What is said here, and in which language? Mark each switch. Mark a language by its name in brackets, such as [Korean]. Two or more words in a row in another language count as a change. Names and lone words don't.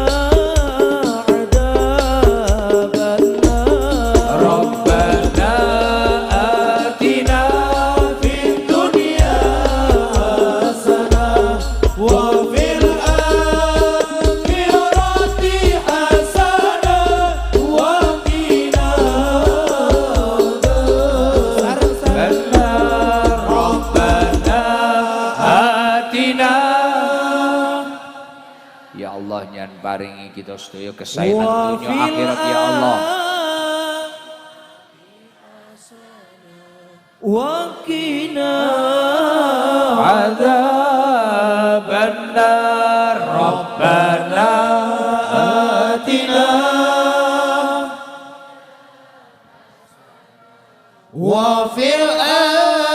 [Arabic] عذاب النار ربنا آتنا في الدنيا حسنة وفي الآخرة حسنة وقنا عذاب النار ربنا آتنا يا الله [Javanese] nyan paringi kita sedaya kesaenan dunia akhirat [Arabic] يا الله. وقنا عذاب النار ربنا آتنا وفي الآخرة